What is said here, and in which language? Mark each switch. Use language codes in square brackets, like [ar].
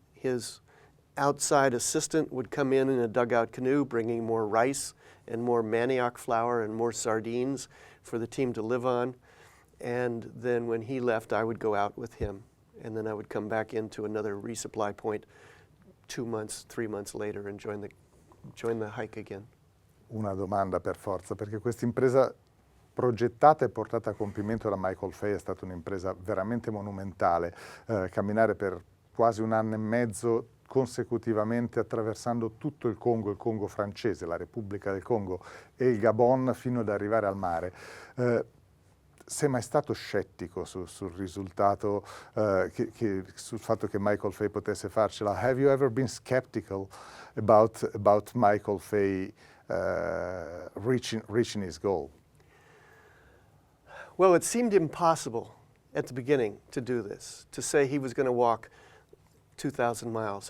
[en] His outside assistant would come in a dugout canoe bringing more rice and more manioc flour and more sardines for the team to live on. And then when he left, I would go out with him, and then I would come back into another resupply point 2 months, 3 months later and join the hike again. [it] Una domanda per forza, perché questa impresa progettata e portata a compimento da Michael Fay è stata un'impresa veramente monumentale. Camminare per quasi 1 anno e mezzo consecutivamente attraversando tutto il Congo francese, la Repubblica del Congo e il Gabon fino ad arrivare al mare. Sei mai stato scettico sul risultato, sul fatto che Michael Fay potesse farcela? [en] Have you ever been skeptical about Michael Fay reaching his goal? Well, it seemed impossible at the beginning to do this, to say he was going to walk 2,000 miles.